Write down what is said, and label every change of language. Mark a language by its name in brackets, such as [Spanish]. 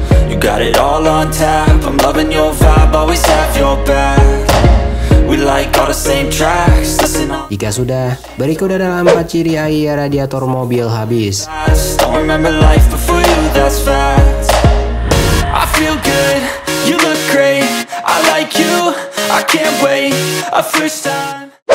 [English] You got it all on tap, I'm loving your vibe, always have your back. We like all the same tracks, listen up. [Indonesian] Jika sudah, berikut adalah 4 ciri air radiator mobil habis. [English] Don't remember life before you, that's fact. I feel good, you look great, I like you, I can't wait, a first time.